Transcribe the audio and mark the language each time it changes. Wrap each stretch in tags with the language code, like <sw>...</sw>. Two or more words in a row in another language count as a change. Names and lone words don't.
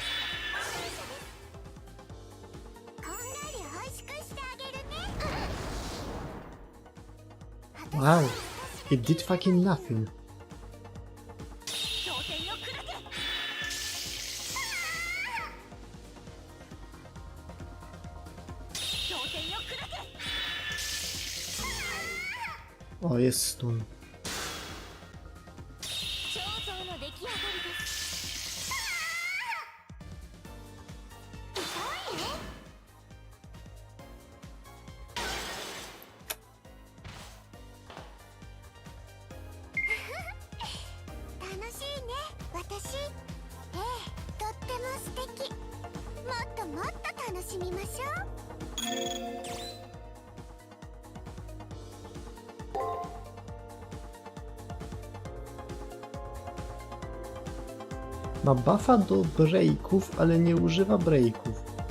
<ja>こんがり美味しくしてあげるね。</ja> <en>Wow, it did fucking nothing.</en> <ja>挑戦よ、クラゲ。挑戦よ、クラゲ。</ja> <pl>O, jest stun.</pl> <ja>彫像の出来上がりです。痛いね。楽しいね、私。ええ、とっても素敵。もっともっと楽しみましょう。</ja> <pl>Ma buffa do breaków, ale nie używa breaków.</pl>